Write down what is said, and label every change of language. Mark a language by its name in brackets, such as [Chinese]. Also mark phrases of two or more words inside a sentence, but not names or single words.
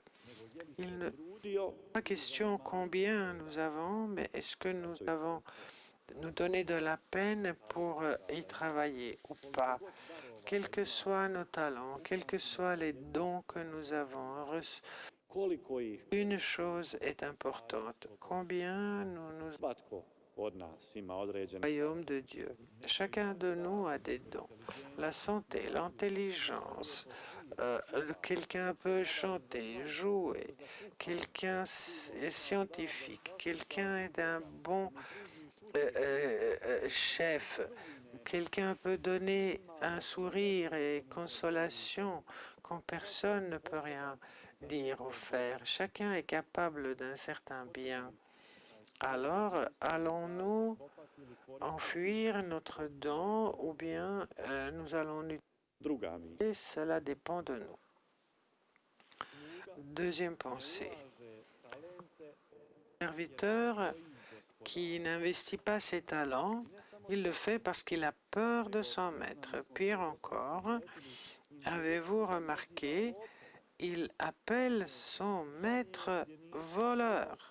[French] Il n'est pas question combien nous avons, mais est-ce que nous avons nous donné de la peine pour y travailler ou pas? Quels que soient nos talents, quels que soient les dons que nous avons reçus, une chose est importante. Combien nous [Croatian] od nas ima određene [French] royaume de Dieu. Chacun de nous a des dons. La santé, l'intelligence. Quelqu'un peut chanter, jouer. Quelqu'un est scientifique. Quelqu'un est un bon chef. Quelqu'un peut donner un sourire et consolation quand personne ne peut rien dire ou faire. Chacun est capable d'un certain bien. Alors, allons-nous enfuir notre don ou bien nous allons [Croatian] druga misija. [French] utiliser? Cela dépend de nous. Deuxième pensée. Le serviteur qui n'investit pas ses talents, il le fait parce qu'il a peur de son maître. Pire encore, avez-vous remarqué, il appelle son maître voleur.